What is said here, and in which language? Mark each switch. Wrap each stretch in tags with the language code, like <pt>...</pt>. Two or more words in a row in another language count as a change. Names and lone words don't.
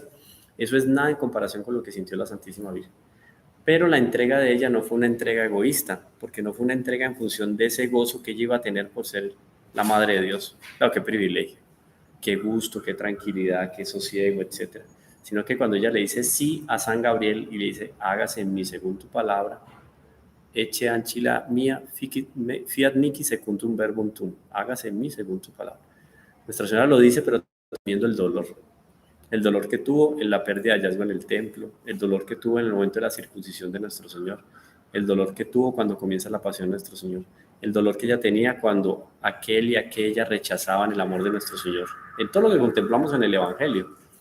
<es>Eso es nada en comparación con lo que sintió la Santísima Virgen. Pero la entrega de ella no fue una entrega egoísta, porque no fue una entrega en función de ese gozo que ella iba a tener por ser la Madre de Dios. Claro, qué privilegio, qué gusto, qué tranquilidad, qué sosiego, etcétera. Sino que cuando ella le dice sí a San Gabriel y le dice, hágase en mí según tu palabra,</es> <la>ecce ancilla mía, fiat mihi secundum verbum tuum,</la> <es>hágase en mí según tu palabra. Nuestra Señora lo dice, pero teniendo el dolor que tuvo en la pérdida de hallazgo en el templo, el dolor que tuvo en el momento de la circuncisión de nuestro Señor, el dolor que tuvo cuando comienza la pasión de nuestro Señor, el dolor que ella tenía cuando aquel y aquella rechazaban el amor de nuestro Señor, en todo lo que contemplamos en el Evangelio.</es>